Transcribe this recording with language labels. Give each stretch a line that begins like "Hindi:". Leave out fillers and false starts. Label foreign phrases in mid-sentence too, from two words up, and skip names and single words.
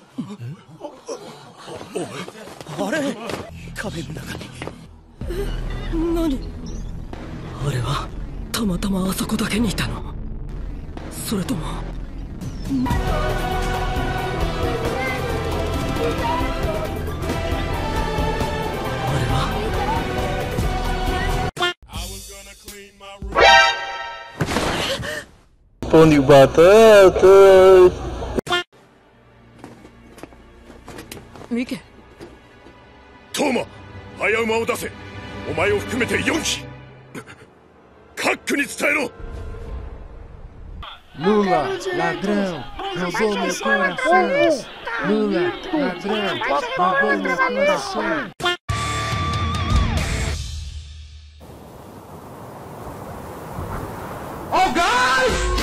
Japanese: あれ壁の中に何あれはたまたまあそこだけにいたのそれとも
Portuguese: Pão de batata.
Japanese: ミケトーマ、早馬を出せ。お前を含めて4機。カックに伝えろ。
Portuguese: Lula, ladrão, roubou meu coração. Lula, ladrão, roubou meu coração.
English: Oh, guys!